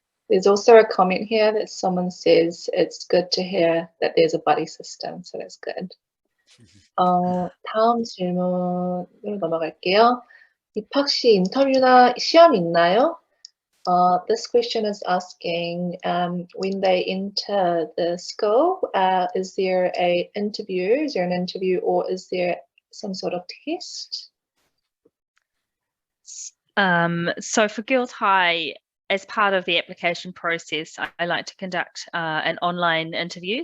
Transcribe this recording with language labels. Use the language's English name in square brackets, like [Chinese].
[English] There's also a comment here that someone says it's good to hear that there's a buddy system, so that's good. [Korean] 다음 질문으로 넘어갈게요. 입학시 인터뷰나 시험이 있나요? [English] This question is asking when they enter the school, is there an interview or is there some sort of test? So for Guild High, as part of the application process, I like to conduct an online interview.